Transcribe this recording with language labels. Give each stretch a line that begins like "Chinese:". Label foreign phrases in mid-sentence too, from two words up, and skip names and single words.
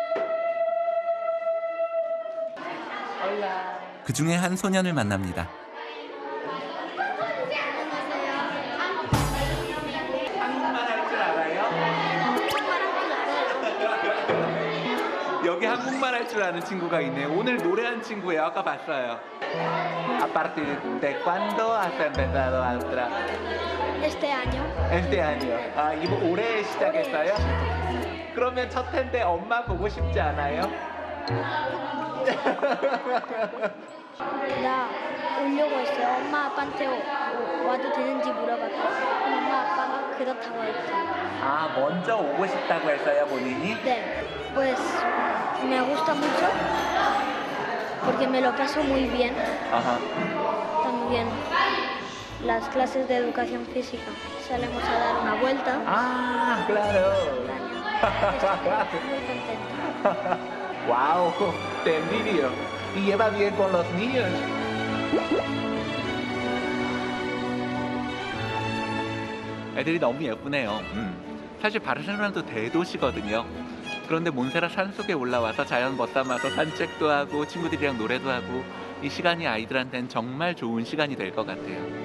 Korean: 그 중에 한 소년을 만납니다. 한국말 할 줄 알아요? 여기 한국말 할 줄 아는 친구가 있네요. 오늘 노래한 친구예요. 아까 봤어요.
Spanish: ¿A partir de cuándo has empezado a entrar? Este año. Este año.
Korean: 아, 이거 올해 시작했어요? 그러면 첫 텐데 엄마 보고 싶지 않아요? 나 오려고 했어요. 엄마 아빠한테 와도 되는지 물어봤고 엄마 아빠가 그렇다고 했죠. 아, 먼저 오고 싶다고 했어요, 본인이? 네,
Spanish: pues me gusta mucho porque me lo paso muy bien.
Korean: 아하.
Spanish: También las clases de educación física. Salimos a dar una vuelta. 아, claro. Estoy muy contenta. Wow, te envidio. Y lleva bien con los niños.
Korean: 애들이 너무 예쁘네요. 사실 바르셀로나도 대도시거든요. 그런데 몬세라 산속에 올라와서 자연 멋삼아서 산책도 하고 친구들이랑 노래도 하고 이 시간이 아이들한테는 정말 좋은 시간이 될 것 같아요.